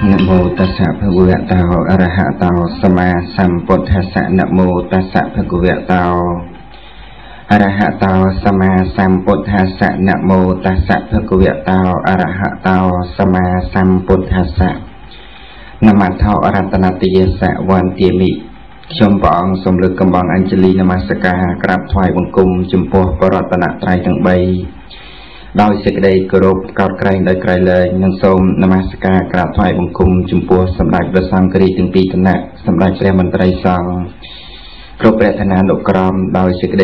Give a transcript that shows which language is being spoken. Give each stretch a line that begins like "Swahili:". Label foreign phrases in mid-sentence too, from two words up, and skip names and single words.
Pali: mô tassa bhagavato arahato sama sambuddhassa. Namo tassa bhagavato arahato sama sambuddhassa. Namo tassa bhagavato arahato sama sambuddhassa. Namatho aratanatiyassa vantiyami
Khmer: ខ្ញុំព្រះអង្គសូមលើកកំបងអញ្ជលីនមស្ការក្រាបថ្វាយបង្គំចំពោះបរតនត្រ័យទាំង ដោយសេចក្តីគោរពកោតក្រែងដោយក្រៃលែងនិងសូមនម ស្ការក្រាបថ្វាយបង្គំចំពោះសម្ដេចព្រះសង្ឃរាជទាំងពីរគណៈសម្ដេចព្រះមន្ត្រីសង្ឃគ្រប់ព្រះឋានានុក្រមដោយសេចក្តី